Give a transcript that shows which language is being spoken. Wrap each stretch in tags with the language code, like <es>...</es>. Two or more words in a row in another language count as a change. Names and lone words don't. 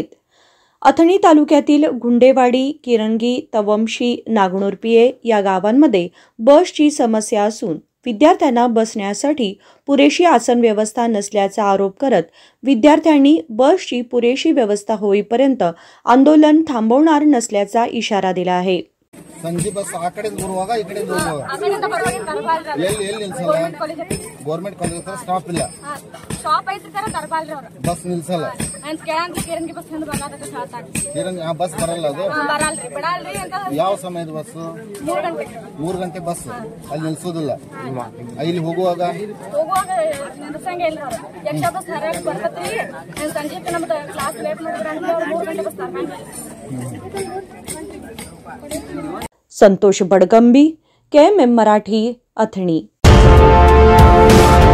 <mr>अथणी तालुक्यातील गुंडेवाडी, किरंगी, तवमशी, नागनूर पीए या गावांमध्ये बसची समस्या असून विद्यार्थ्यांना बसण्यासाठी पुरेशी आसन व्यवस्था नसल्याचा आरोप करत विद्यार्थ्यांनी बसची पुरेशी व्यवस्था होईपर्यंत आंदोलन थांबवणार नसल्याचा इशारा दिला आहे।</mr> <kn>ಸಂಜೆ ಬಸ್ ಆ ಕಡೆ ಬರುವಾಗ ಈ ಕಡೆ ಎಲ್ಲಿ ನಿಲ್ಸಲ್ಲ</kn> <en>government college</en> <kn>ಹತ್ರ ಸ್ಟಾಪ್ ಇಲ್ಲ ಸ್ಟಾಪ್ ಐತಿ ತರ ತರಬಾಲ್ರಿ ಅವರು ಬಸ್ ನಿಲ್ಸಲ್ಲ ಅಂತ ಕೇಳಂತ ಕಿರಂಗಿ ಬಸ್ ಹಿಂದೆ ಬರಲಾತ ಶಾತಾಡಿ ಕಿರಂಗಿ ಆ ಬಸ್ ಬರಲ್ಲ ಅದು ಬರಲ್ರಿ ಬಿಡಲ್ರಿ ಅಂತ ಯಾವ ಸಮಯದ ಬಸ್ 3 ಗಂಟೆ ಬಸ್ ಅಲ್ಲಿ ನಿಲ್ಸೋದಿಲ್ಲ ಇಲ್ಲಿ ಹೋಗುವಾಗ ನಿಲ್ಸಂಗೆ ಇಲ್ಲ ಎಕ್ಸ್ಟ್ರಾ ಬಸ್ ಹರಿಯಾಗಿ ಬರ್ತೈತಿ ಸಂಜೆ ನಮ್ಮದು</kn> <en>class late</en> <kn>ಮಾಡಿದ್ರೆ 3 ಗಂಟೆ ಬಸ್ ತರಬಾಲ್ರಿ।</kn> <mr>संतोष बडगंबी, KMM मराठी, अथणी।</mr>